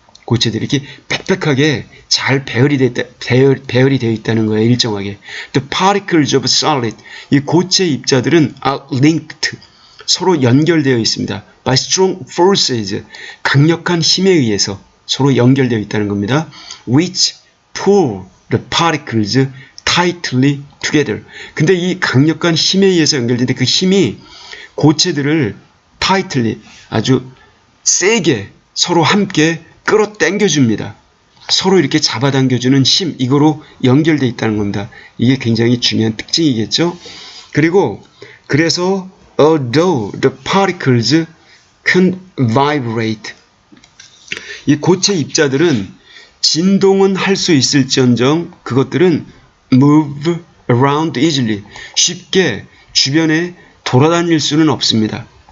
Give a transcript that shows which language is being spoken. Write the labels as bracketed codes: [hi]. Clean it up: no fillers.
[ko] 고체들이 이렇게 빽빽하게 잘 배열이 되어 있다는 거예요. 일정하게. [en] The particles of solid, [ko] 이 고체 입자들은 [en] are linked, [ko] 서로 연결되어 있습니다. [en] By strong forces, [ko] 강력한 힘에 의해서 서로 연결되어 있다는 겁니다. [en] Which pull the particles tightly together. [ko] 근데 이 강력한 힘에 의해서 연결되는데 그 힘이 고체들을 tightly, 아주 세게 서로 함께 끌어당겨줍니다. 서로 이렇게 잡아당겨주는 힘, 이거로 연결되어 있다는 겁니다. 이게 굉장히 중요한 특징이겠죠. 그리고 그래서 [en] although the particles can vibrate, [ko] 이 고체 입자들은 진동은 할 수 있을지언정 그것들은 [en] move around easily, [ko] 쉽게 주변에 돌아다닐 수는 없습니다.